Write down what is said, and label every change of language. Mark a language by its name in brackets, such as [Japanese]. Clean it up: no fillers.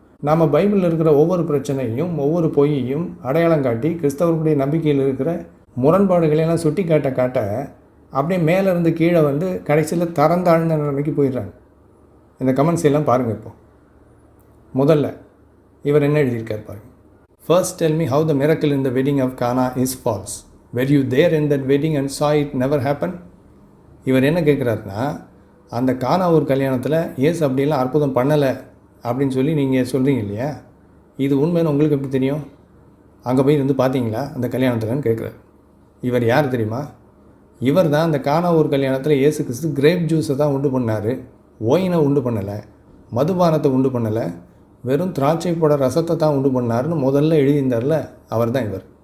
[Tamil] நாம் பைபிளில் இருக்கிற ஒவ்வொரு பிரச்சனையும் ஒவ்வொரு பொய்யையும் அடையாளம் காட்டி கிறிஸ்தவர்களுடைய நம்பிக்கையில் இருக்கிற முரண்பாடுகளையெல்லாம் சுட்டி காட்ட அப்படியே மேலேருந்து கீழே வந்து கடைசியில் தரந்தாழ்ந்த நிலைமைக்கு போயிடுறாங்க. இந்த கமெண்ட்ஸ் எல்லாம் பாருங்கள். இப்போ முதல்ல இவர் என்ன எழுதியிருக்கார் பாருங்கள். [English] First tell me how the miracle in the wedding of Cana is false. Were you there in that wedding and saw it never happen? [Tamil] இவர் என்ன கேட்குறாருன்னா, அந்த கானாவூர் கல்யாணத்தில் இயேசு அப்படிலாம் அற்புதம் பண்ணலை அப்படின்னு சொல்லி நீங்கள் சொல்கிறீங்க இல்லையா, இது உண்மைன்னு உங்களுக்கு எப்படி தெரியும்? அங்கே போய் இருந்து பார்த்தீங்களா அந்த கல்யாணத்தில்னு கேட்குறாரு. இவர் யார் தெரியுமா? இவர் தான் அந்த கானாவூர் கல்யாணத்தில் இயேசு கிறிஸ்து கிரேப் ஜூஸை தான் உண்டு பண்ணார், ஒயினை உண்டு பண்ணலை, மதுபானத்தை உண்டு பண்ணலை, வெறும் திராட்சை பழ ரசத்தை தான் உண்டு பண்ணார்னு முதல்ல எழுதியிருந்தார்ல, அவர் தான் இவர்.